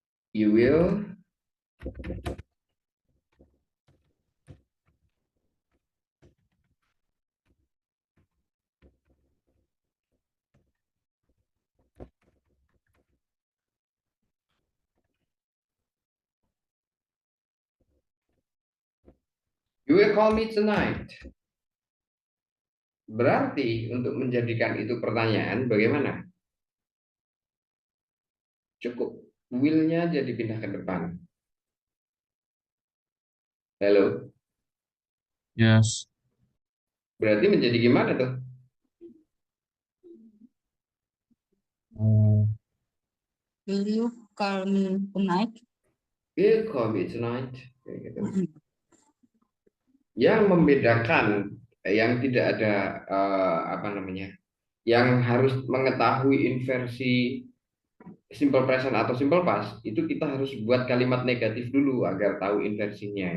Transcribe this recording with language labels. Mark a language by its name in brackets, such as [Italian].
[English] You will call me tonight. [Indonesian] Berarti untuk menjadikan itu pertanyaan bagaimana? Cukup. Will-nya jadi pindah ke depan. Halo? [English] Yes. [Indonesian] Berarti menjadi gimana tuh? [English] Will you call me tonight? Welcome, it's night. [Indonesian] Kayak gitu. Yang membedakan, yang tidak ada apa namanya, yang harus mengetahui inversi simple present atau simple past, itu kita harus buat kalimat negatif dulu agar tahu inversinya.